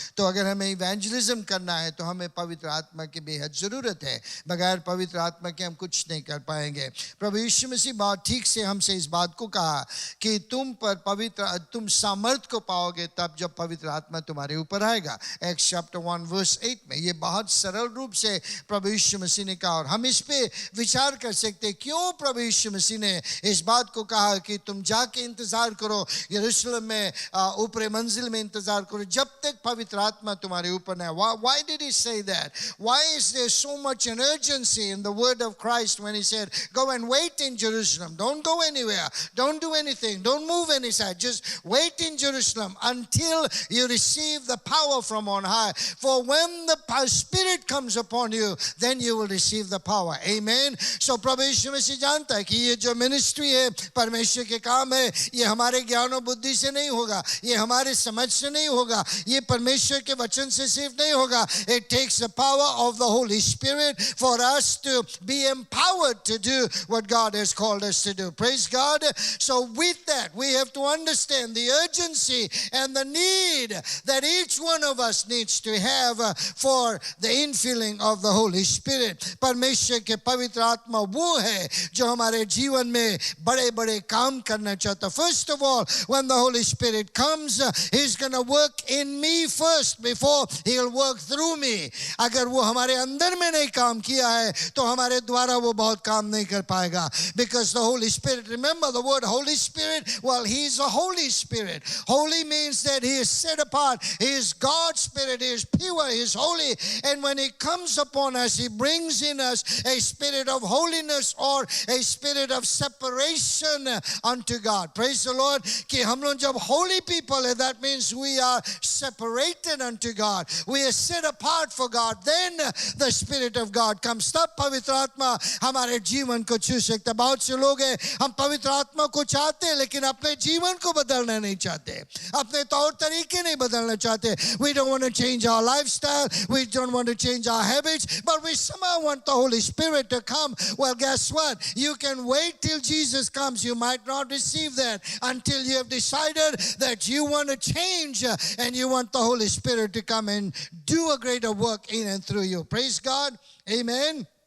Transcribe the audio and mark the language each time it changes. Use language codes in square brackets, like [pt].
[hi] तो अगर हमें evangelism करना है तो हमें पवित्र आत्मा की बेहद ज़रूरत है. बगैर पवित्र आत्मा के हम कुछ नहीं कर पाएंगे. प्रभु यीशु मसीह बहुत ठीक से हमसे इस बात को कहा कि तुम सामर्थ को पाओगे तब जब पवित्र आत्मा तुम्हारे ऊपर आएगा. Acts chapter 1 verse 8 में ये बहुत सरल रूप से प्रभु यीशु मसीह ने कहा. और हम इस पे विचार कर सकते हैं क्यों प्रभु यीशु मसीह ने इस बात को कहा कि तुम जाके इंतजार करो यरूशलेम में ऊपरी मंजिल में इंतजार करो जब तक पवित्र आत्मा तुम्हारे ऊपर न आए. [en] Why did he say that? Why is there so much an urgency in the word of Christ when he said go and wait in Jerusalem, don't go anywhere, don't do anything, don't move any side, just wait in Jerusalem until you receive the power from on on high. For when the Spirit comes upon you, then you will receive the power. Amen. [hi] So प्रभु यीशु मसीह जानता है कि ये जो ministry है, परमेश्वर के काम है, ये हमारे ज्ञान और बुद्धि से नहीं होगा, ये हमारे समझ से नहीं होगा, ये परमेश्वर के वचन से सिर्फ नहीं होगा. [en] It takes the power of the Holy Spirit for us to be empowered to do what God has called us to do. Praise God. So with that, we have to understand the urgency and the need that each one of us needs to have for the infilling of the Holy Spirit. [hi] परमेश्वर के पवित्र आत्मा वो है जो हमारे जीवन में बड़े-बड़े काम करना चाहता. [en] First of all, when the Holy Spirit comes, He's going to work in me first before He'll work through me. [hi] अगर वो हमारे अंदर में नहीं काम किया है तो हमारे द्वारा वो बहुत काम नहीं कर पाएगा. [en] Because the Holy Spirit, remember the word Holy Spirit, well, He's a Holy Spirit. Holy means that He is set apart. He is God's Spirit. He is pure. He is holy. And when He comes upon us, He brings in us a spirit of holiness or a spirit of separation unto God. Praise the Lord. [hi] कि हम लोग जब holy people है, [en] that means we are separated unto God. We are set apart for God. Then the Spirit of God comes. [hi] तब पवित्र आत्मा हमारे जीवन को छू सकता. बहुत से लोग हैं, हम पवित्र आत्मा को चाहते हैं लेकिन अपने जीवन को बदलना नहीं चाहते, अपने तौर तरीके नहीं बदलना चाहते. [en] We don't want to change our lifestyle, we don't want to change our habits, but we somehow want the Holy Spirit to come. Well, guess what? You can wait till Jesus comes. You might not receive that until you have decided that you want to change and you want the Holy Spirit to come and do a greater work in and through you. Praise God. Amen.